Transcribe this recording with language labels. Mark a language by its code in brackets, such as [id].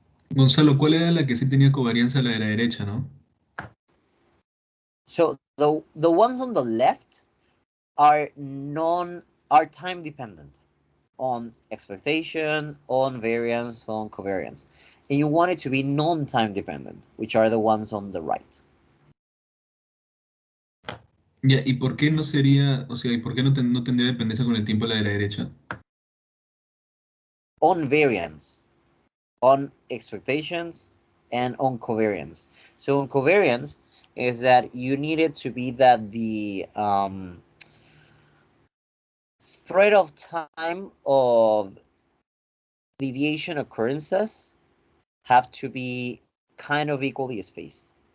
[es] Gonzalo, ¿cuál era la que sí tenía covarianza? La de la derecha, ¿no? [en] So the ones on the left are time dependent on expectation, on variance, on covariance. And you want it to be non-time dependent, which are the ones on the right. [es] Ya, ¿y por qué no sería, o sea, y por qué no tendría dependencia con el tiempo la de la derecha? [en] On variance, on expectations, and on covariance. So on covariance is that you need it to be that the spread of time of deviation occurrences have to be kind of equally spaced.